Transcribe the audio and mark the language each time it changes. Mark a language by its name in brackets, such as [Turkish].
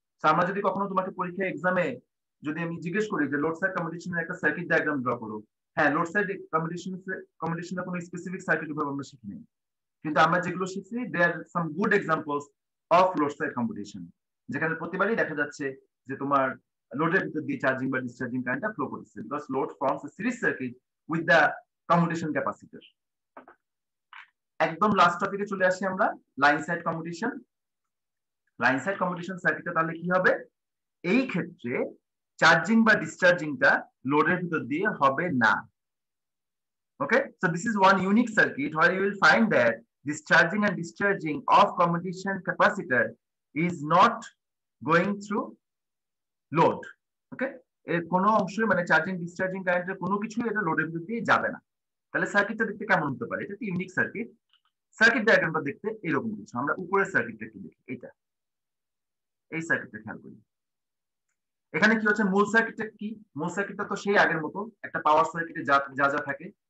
[Bangla] So আমরা যদি কখনো তোমাকে পরীক্ষা এক্সামে যদি আমি জিজ্ঞেস করি যে লোড সাইড কমিউটেশনের একটা সার্কিট ডায়াগ্রাম ড্র করো, হ্যাঁ, লোড সাইড কমিউটেশনের কোনো স্পেসিফিক সার্কিট ভাবে আমরা শিখি নাই, কিন্তু আমরা যেগুলো শিখছি [English] there some good examples of load side commutation, [Bangla] যেখানে প্রতিবারই দেখা যাচ্ছে যে তোমার লোডের ভিতর দিয়ে চার্জিং বা ডিসচার্জিং কারেন্টটা ফ্লো করতেছে, [English] Because load forms a series circuit with the commutation capacitor. [Bangla] একদম লাস্ট টপিকে চলে আসি আমরা, line side commutation. Line side commutation সার্কিটে তাহলে কি হবে, এই ক্ষেত্রে চার্জিং বা ডিসচার্জিংটা লোডের ভিতর দিয়ে হবে না। [English] Okay, so this is one unique circuit where you will find that this charging and discharging of commutation capacitor is not going through load. [Bangla] Okay, এর কোনো অংশই মানে চার্জিং ডিসচার্জিং কারেন্টের কোনো কিছুই এটা লোডের ভিতর দিয়ে যাবে না। তাহলে সার্কিটটা দেখতে কেমন হতে পারে? এটা একটা ইউনিক সার্কিট। সার্কিট ডায়াগ্রামটা দেখতে এরকম কিছু। আমরা উপরের সার্কিটটা একটু দেখি, এইটা, এই সার্কিটটা খেয়াল করি। এখানে কি হচ্ছে, মূল সার্কিটটা কি? মূল সার্কিটটা তো সেই আগের মতো একটা পাওয়ার সার্কিটে যা যা যা থাকে।